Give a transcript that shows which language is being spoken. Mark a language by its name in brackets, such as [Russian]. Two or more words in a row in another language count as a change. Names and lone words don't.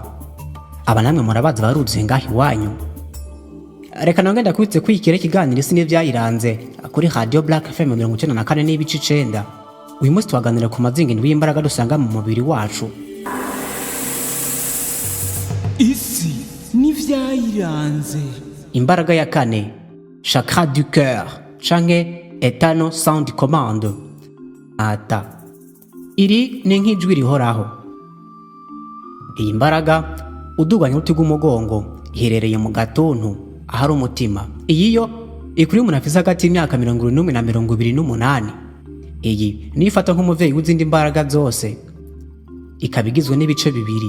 [Rundi] Aba namwe murabazi baruzuye ngaho iwanyu. Reka nawe ndakubitse kwikira ikiganiro isi n'ivyayiranze kuri Radio Black FM 94.9. Uyu munsi twaganira ku mazingi ndwi y'imbaraga dusanga mu mubiri wacu. isi n'ivyayiranze. Imbaraga ya kane, [French] chakra du cœur [Rundi] canke [English] eternal sound command, [Rundi] ata. Iri ni nk'ijwi rihoraho. Iyi mbaraga uduganya uruti rw'umugongo iherereye mu gatuntu ahari umutima. Iyiyo ikuri umuntu afise hagati y'imyaka 21 na 28. Iyi ni ifata nk'umuvyeyi w'izindi mbaraga zose, ikabigizwe n'ibice bibiri.